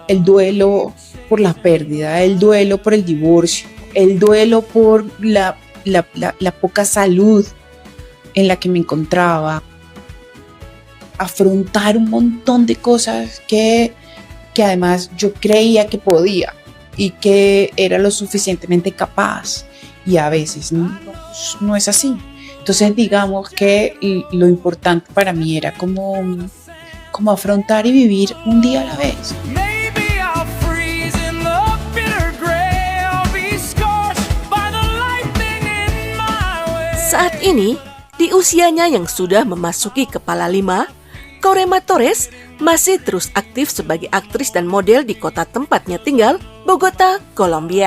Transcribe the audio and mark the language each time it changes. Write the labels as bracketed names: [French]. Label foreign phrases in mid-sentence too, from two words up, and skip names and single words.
[Spanish] El duelo por la pérdida, el duelo por el divorcio, el duelo por la poca salud en la que me encontraba, afrontar un montón de cosas que además yo creía que podía y que era lo suficientemente capaz y a veces no es así. Entonces digamos que lo importante para mí era como afrontar y vivir un día a la vez. [Indonesian] Saat ini, di usianya yang sudah memasuki kepala 5, Korema Torres masih terus aktif sebagai aktris dan model di kota tempatnya tinggal, Bogota, Kolombia.